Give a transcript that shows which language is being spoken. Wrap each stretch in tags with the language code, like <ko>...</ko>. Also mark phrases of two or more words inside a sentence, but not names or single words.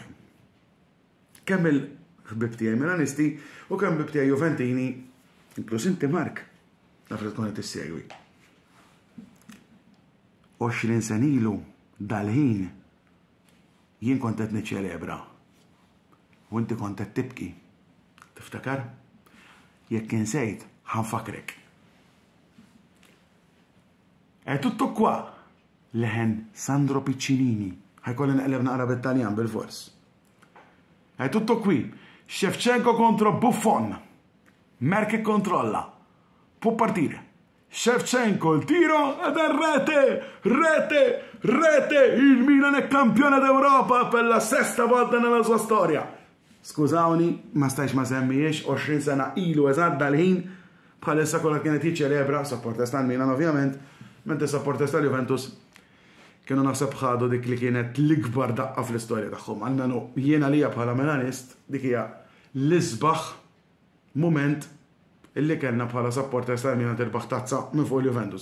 <mt>Kemm il-ħbib tiegħi Milanisti u kemm ħbib tiegħi Juventini, inkluż inti Mark, naf li tkun qed tissegwi. 20 sen ilu dal-ħin jien kont qed niċċelebra u inti kont qed tibki. Tiftakar? Jekk insejt ħanfakrek.</mt> <it>E tutto qua</it> <mt>leħen Sandro Piccinini. Ħajkolli naqleb naqra bit-Taljan bil-fors.</mt> <it>E tutto qui Shevchenko contro Buffon. Merke kontrolla. Può partire. Shevchenko il tiro ed è rete! Il Milan è campione d'Europa per la 6ª volta nella sua storia.</it> <mt>Skużawni, ma stajx ma semmijiex 20 sena ilu eżatt dal-ħin bħalissa kollha kienet jiċċelebra supportestan Milan ovvjament. Mente supportesta Juventus kienu naħseb ħadu dik li kienet l-ikbar daqqa fl-istorja tagħhom. Almenu jiena lija bħala Milanist dik hija l-isbaħ mument illi kellna bħala supportesta Milan tirbaħ tazza minn fuq Juventus.</mt>